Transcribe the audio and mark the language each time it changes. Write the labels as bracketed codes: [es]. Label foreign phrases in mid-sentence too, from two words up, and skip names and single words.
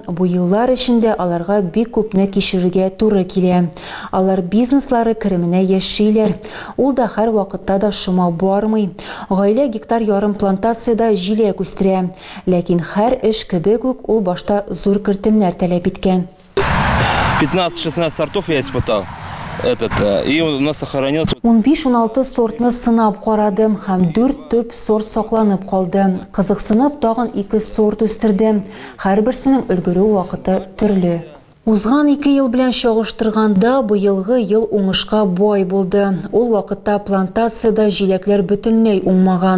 [tt] Бу еллар эчендә аларга бик күпне кичерергә туры килә. Алар бизнеслары кеременә яшиләр. Ул да һәр вакытта да шома бармый. Гаилә гектар ярым плантациядә җиләк үстерә. Ләкин һәр эш кебек үк ул башта зур кертемнәр таләп иткән. [ru] 15-16 сортов я испытал. И у нас сохранился... [tt] 15-16 сортны сынап карадым һәм 4 төп сорт сакланып калды. Кызыксынып тагын 2 сорт үстердем. Һәрберсенең өлгерү вакыты төрле. Узган 2 ел белән чагыштырганда быелгы ел уңышка бай булды. Ул вакытта плантацияда җиләкләр бөтенләй уңмаган.